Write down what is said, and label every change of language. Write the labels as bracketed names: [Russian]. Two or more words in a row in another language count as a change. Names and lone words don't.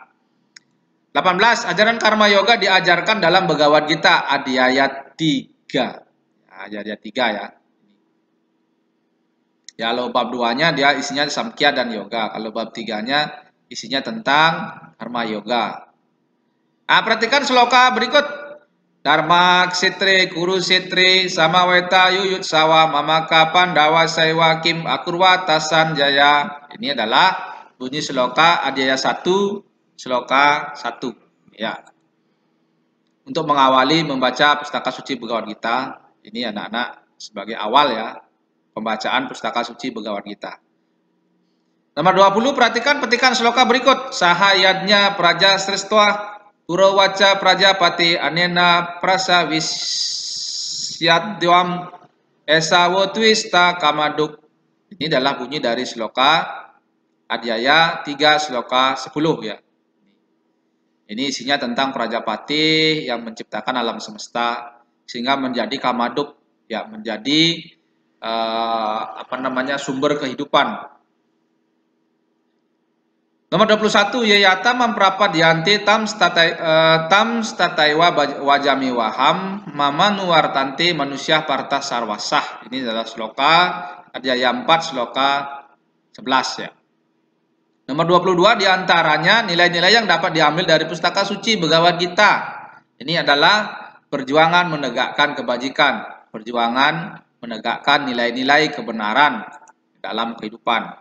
[Indonesian] 18, ajaran karma yoga diajarkan dalam Bhagavad Gita Adhyaya 3. Adhyaya 3 ya. Ya, kalau bab 2-nya dia isinya Samkhya dan yoga. Kalau bab 3-nya isinya tentang karma yoga. Nah, perhatikan sloka berikut. [Sanskrit] Dharma ksitri kuru sitri samaweta yuyut sawa mamaka pandawa saiwa kim akurwa tasan jaya. [Indonesian] Ini adalah bunyi sloka Adhyaya 1, sloka 1 ya. Untuk mengawali membaca pustaka suci Bhagavad Gita, ini anak-anak sebagai awal ya pembacaan pustaka suci Bhagavad Gita. Nomor 20, perhatikan petikan sloka berikut. [Sanskrit] Sahayadnya praja srestwa Purawaca Prajapati anena prasawisyadyam esawotwista kamaduk. [Indonesian] Ini adalah bunyi dari sloka Adhyaya 3 sloka 10 ya. Ini isinya tentang Prajapati yang menciptakan alam semesta sehingga menjadi kamaduk ya, menjadi sumber kehidupan. Nomor 21, [Sanskrit] Yayata mamprapadyanti tam stataiwa wajami waham mama nuwartanti manusia parta sarwasah. [Indonesian] Ini adalah sloka Adhyaya 4 sloka 11 ya. Nomor 22, diantaranya nilai-nilai yang dapat diambil dari pustaka suci Bhagavad Gita. Ini adalah perjuangan menegakkan kebajikan, perjuangan menegakkan nilai-nilai kebenaran dalam kehidupan.